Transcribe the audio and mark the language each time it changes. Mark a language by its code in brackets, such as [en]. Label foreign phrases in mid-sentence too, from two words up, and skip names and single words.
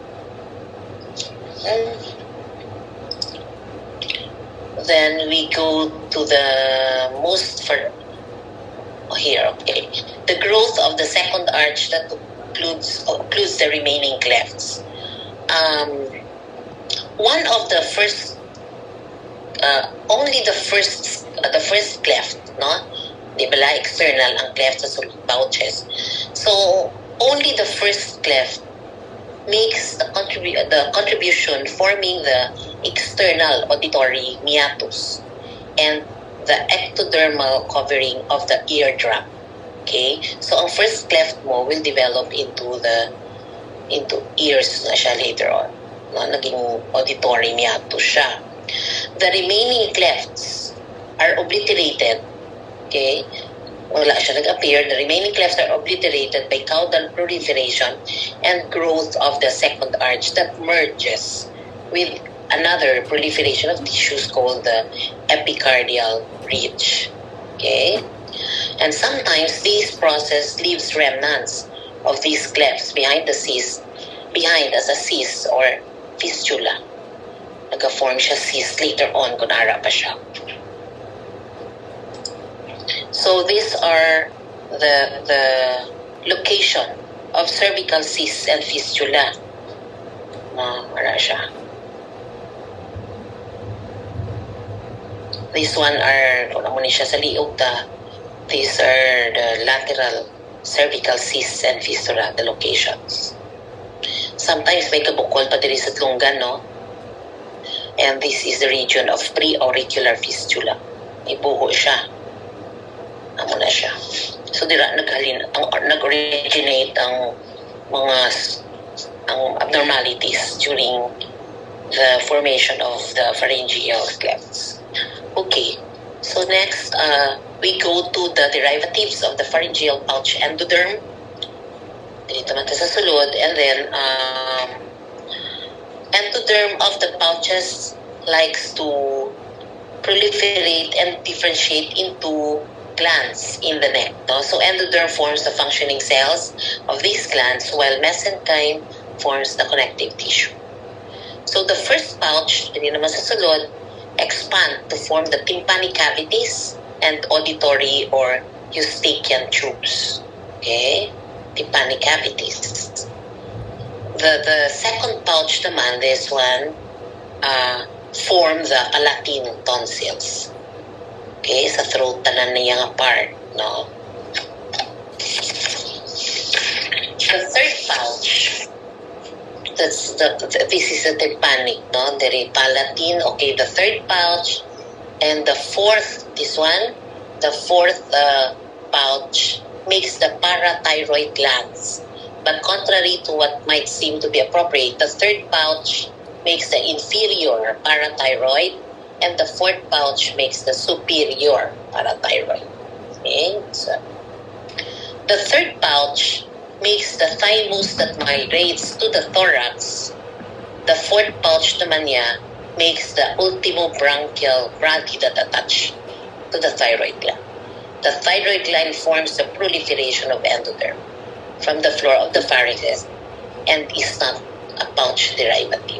[en] Then we go to the the growth of the second arch that includes the remaining clefts. One of the first only the first cleft, no? [hil] Di ba external ang cleft sa sulod pouches. [en] So, only the first cleft makes the contribution forming the external auditory meatus and the ectodermal covering of the eardrum. Okay? So, ang first cleft mo will develop into ears [hil] na siya [en] later on. No? [hil] Naging auditory meatus siya. [en] The remaining clefts are obliterated. [hil] Okay? Wala siya nag-appear. [en] The remaining clefts are obliterated by caudal proliferation and growth of the second arch that merges with another proliferation of tissues called the epicardial ridge. Okay? And sometimes this process leaves remnants of these clefts behind as a cyst or fistula. [hil] Nag-form siya cyst [en] later on [hil] kung nara pa siya. [en] So these are the location of cervical cysts and fistula. [hil] Wala siya. [en] This one are, [hil] kung naman siya sa liog [en] these are the lateral cervical cysts and fistula, the locations. [hil] Sometimes may kabukol pa diri sa tlunggan, no? [en] And this is the region of preauricular fistula. [hil] May buho siya. Amo na siya. So dira nag-originate ang mga abnormalities [en] during the formation of the pharyngeal clefts. Okay. So next, we go to the derivatives of the pharyngeal pouch endoderm. [tl] Dito naman [hil] sa sulod. [en] And then, endoderm of the pouches likes to proliferate and differentiate into glands in the neck. No? So endoderm forms the functioning cells of these glands, while mesenchyme forms the connective tissue. So the first pouch, [hil] dito naman sa sulod, [en] expand to form the tympanic cavities and auditory or eustachian tubes. Okay? Tympanic cavities. The second pouch naman, this one, form the palatine tonsils. [hil] Okay? Sa throat tanan niya nga part, no? [en] The third pouch, this is the tympanic, no? The palatine. Okay, the third pouch, and the fourth, this one, the fourth pouch makes the parathyroid glands. But contrary to what might seem to be appropriate, the third pouch makes the inferior parathyroid, and the fourth pouch makes the superior parathyroid. Okay, so the third pouch makes the thymus that migrates to the thorax. The fourth pouch naman niya makes the ultimobranchial brachy that attach to the thyroid gland. The thyroid gland forms the proliferation of endoderm from the floor of the pharynx and is not a pouch derivative.